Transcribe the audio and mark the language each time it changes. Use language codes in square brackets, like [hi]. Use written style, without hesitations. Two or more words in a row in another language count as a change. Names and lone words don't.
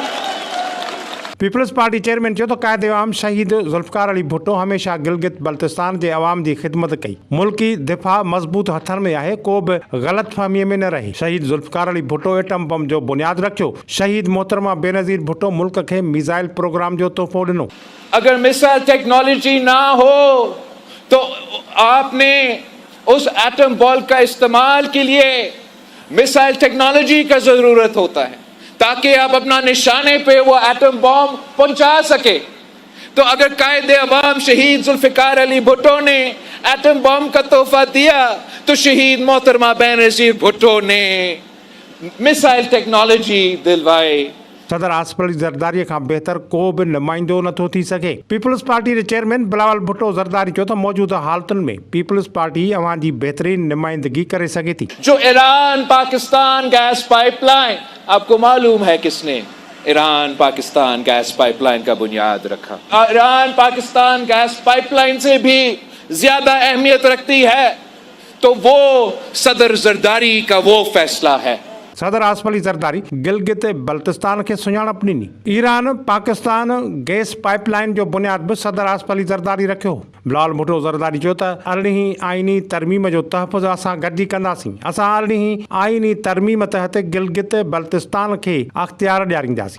[sd] पीपल्स पार्टी चेयरमैन चयो तो कायदे आम शहीद जुल्फकार अली भुट्टो हमेशा गिलगित बल्तिस्तान जे अवाम जी ख़िदमत कई। मुल्की दिफ़ा मज़बूत हथन में आहे, को बि ग़लत फ़हमीअ में न रहे। शहीद जुल्फकार अली भुट्टो [en] atom bomb [sd] जो बुनियाद रखियो। शहीद मोहतरमा बेनज़ीर भुट्टो मुल्क के [en] missile program [sd] जो तोहफ़ो ॾिनो। [ur] اگر [en] missile technology [ur] نہ ہو تو آپ نے اس [en] atom bomb [ur] کا استعمال کے لیے [en] missile technology [ur] کا ضرورت ہوتا ہے، تاکہ آپ اپنا نشانے پہ وہ [en] atom bomb [ur] پہنچا سکے. تو اگر قائدِ عوام شہید ذوالفقار علی بھٹو نے [en] atom bomb [ur] کا تحفہ دیا، تو شہید محترمہ بینظیر بھٹو نے [en] missile technology [ur] دلوائی. [sd] सदर आसिफ अली ज़रदारी खां बेहतर को बि नुमाइंदो नथो थी सघे। पीपल्स पार्टी के चेयरमैन बिलावल भुट्टो ज़रदारी चयो त मौजूदा हालतुनि में पीपल्स पार्टी अवां जी बेहतरीन नुमाइंदगी करे सघे थी। [ur] جو ایران پاکستان [en] gas pipeline, [ur] آپ کو معلوم ہے کس نے ایران پاکستان [en] gas pipeline [ur] کا بنیاد رکھا? ایران پاکستان [en] gas pipeline [ur] سے بھی زیادہ اہمیت رکھتی ہے تو وہ صدر زرداری کا وہ فیصلہ ہے. [sd] सदर आसिफ अली ज़रदारी गिलगित बल्तिस्तान के सुञाणप ॾिनी। ईरान पाकिस्तान [en] gas pipeline [sd] जो बुनियाद भी सदर आसिफ अली ज़रदारी रखियो। बिलावल भुट्टो ज़रदारी चयो त अरिड़हीं आइनी तरमीम जो तहफ़ुज़ असां गॾिजी कंदासीं। असां अरिड़हीं आइनी तरमीम तहत गिलगित बल्तिस्तान के अख्तियार ॾियारींदासीं।